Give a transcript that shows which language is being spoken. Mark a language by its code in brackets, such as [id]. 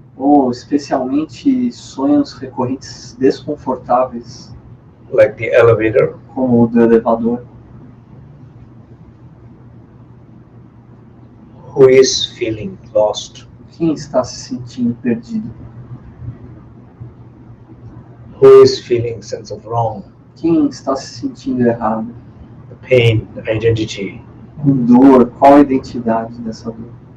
[pt] Ou especialmente sonhos recorrentes desconfortáveis, [en] Like the elevator. [pt] como o do elevador. [en] Who is feeling lost? [pt] Quem está se sentindo perdido? [en] Who is feeling sense of wrong? [pt] Quem está se sentindo errado? [en] The pain, the identity. [pt] Com dor, qual a identidade dessa dor?